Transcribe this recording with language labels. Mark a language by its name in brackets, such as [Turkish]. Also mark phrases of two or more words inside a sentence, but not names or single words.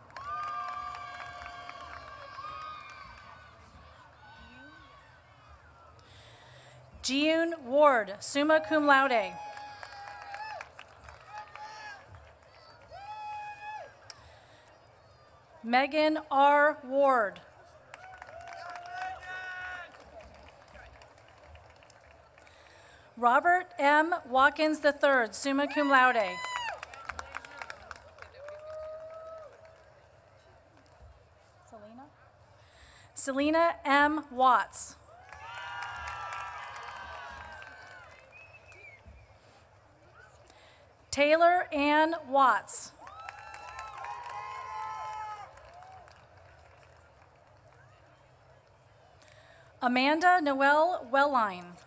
[English] Jiyoon Ward, summa cum laude. Megan R. Ward. Robert M. Watkins III, summa cum laude. Selena M. Watts. Taylor Ann Watts. Amanda Noel Welline.